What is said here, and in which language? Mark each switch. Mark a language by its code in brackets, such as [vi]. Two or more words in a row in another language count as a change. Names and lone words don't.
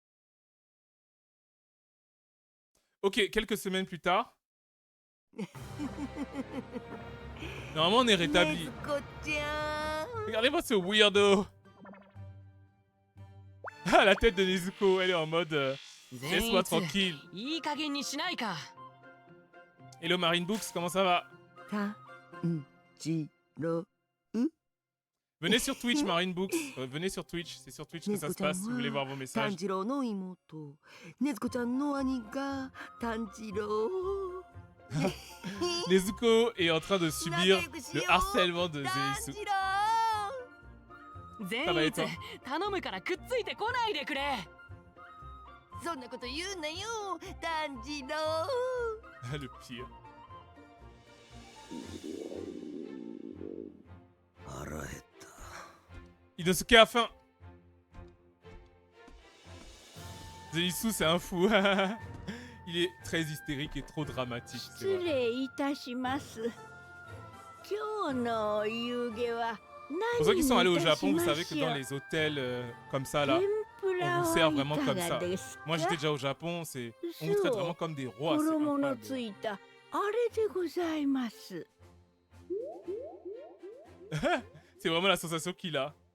[fr] Ok, quelques semaines plus tard. Normalement, on est rétabli. Regardez-moi ce weirdo. Ah, la tête de Nezuko, elle est en mode laisse-moi tranquille. [ja] いい加減にしないか。 [fr] Hello Marine Books, comment ça va? Tanjiro. Venez sur Twitch, Marine Books. Venez sur Twitch, c'est sur Twitch que ça se passe si vous voulez voir vos messages. [ja] Tanjiro no imoto. Nezuko-chan no ani ga Tanjiro. [fr] Nezuko est en train de subir le harcèlement de Zenitsu. [ja] 善 [fr] ça va et [ja] 逸 [fr] toi [ja] 頼むからくっついてこないでくれ。そんなこと言うなよ、Tanjiro. [fr] Le pire. Inosuke a faim. Zenitsu, c'est un fou. Il est très hystérique et trop dramatique. C'est vrai. [ja] 失礼いたします。今日のお夕げは [fr] Pour ceux qui sont allés au [ja] 何にいたし [fr] Japon, vous [ja] ま [fr] savez que [ja] しょう [fr] dans les hôtels comme ça là, [ja] 天ぷら [fr] on vous [ja] は [fr] sert [ja] い [fr] vraiment [ja] か [fr] comme [ja] が [fr] ça. [ja] ですか [fr] Moi j'étais déjà au Japon, on vous traite vraiment comme des rois. C'est [ja] 衣の [fr] incroyable. [ja] ついたあれでございます。 [fr] C'est vraiment la sensation qu'il a.